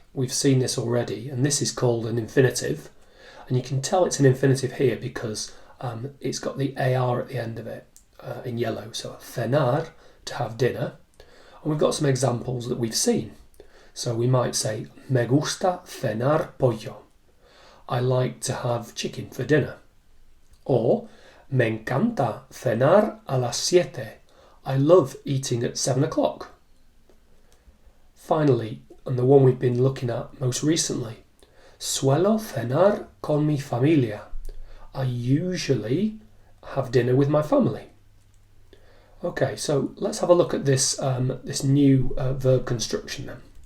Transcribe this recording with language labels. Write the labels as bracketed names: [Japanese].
[English] We've seen this already, and this is called an infinitive. And you can tell it's an infinitive here because it's got the AR at the end of it in yellow. So cenar, to have dinner. And we've got some examples that we've seen. So we might say, [Spanish] me gusta cenar pollo. [English] I like to have chicken for dinner. [Spanish] Or, me encanta cenar a las 7. [English] I love eating at 7 o'clock. Finally, and the one we've been looking at most recently, [Spanish] suelo cenar con mi familia. [English] I usually have dinner with my family. Okay, so let's have a look at this this new verb construction then.